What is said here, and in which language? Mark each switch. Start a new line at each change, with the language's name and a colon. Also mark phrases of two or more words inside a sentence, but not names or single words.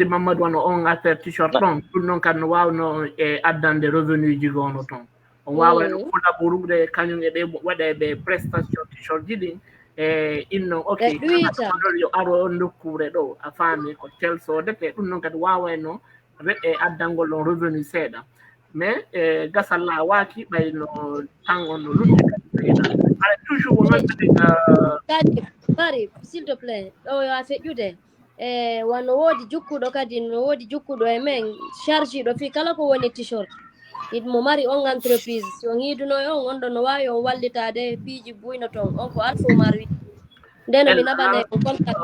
Fula: Mamadou wano on affaire t-shirt ɗon ɗum noon kadi no wawno e addande revenu ji gono toon on wawa collaborude kañum e ɗe waɗa ɓe prestation t-shirt ji ɗin inno ok yo aro nokkure ɗo a faami ko tel sodete ɗum noon kadi wawayno e addangol ɗon revenu seeɗa mais gasal lawaki ɓayno tan on no lutti ala toujours wonon Bari
French: s'il te plaît
Fula: o yo a feƴƴude wano woodi jukkuɗo kadi no woodi jukkuɗo e men charge ɗo fi kala ko woni t-shirt mo mari on entreprise si on yiiduno e on ɗon no wawi on wallitade piiji buyno toon on ko Alpha Oumar wi ndeno mi naɓane on contact